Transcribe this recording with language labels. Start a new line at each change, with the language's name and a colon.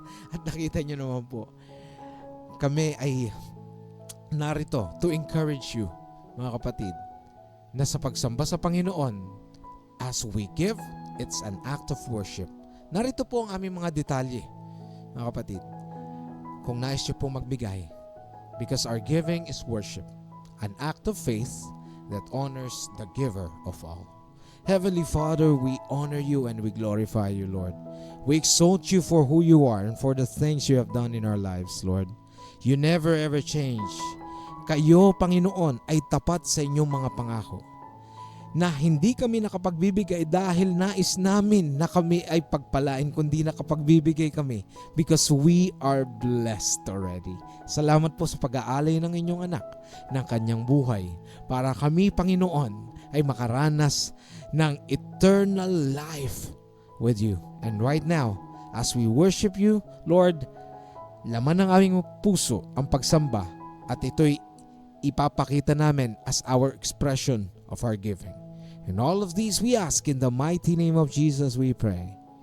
Filipino: At nakita nyo naman po, kami ay narito
English: to encourage you,
Filipino: mga kapatid, na sa pagsamba sa Panginoon,
English: as we give, it's an act of worship.
Filipino: Narito po ang aming mga detalye, mga kapatid. Kung nais nyo pong magbigay,
English: because our giving is worship, an act of faith that honors the giver of all. Heavenly Father, we honor you and we glorify you, Lord. We exalt you for who you are and for the things you have done in our lives, Lord. You never ever change.
Filipino: Kayo, Panginoon, ay tapat sa inyong mga pangako, na hindi kami nakapagbibigay dahil nais namin na kami ay pagpalain, kundi nakapagbibigay kami
English: because we are blessed already.
Filipino: Salamat po sa pag-aalay ng inyong anak ng kanyang buhay para kami, Panginoon, ay makaranas ng
English: eternal life with you. And right now, as we worship you, Lord,
Filipino: laman ng aming puso ang pagsamba at ito'y ipapakita namin
English: as our expression of our giving. And all of these we ask in the mighty name of Jesus we pray.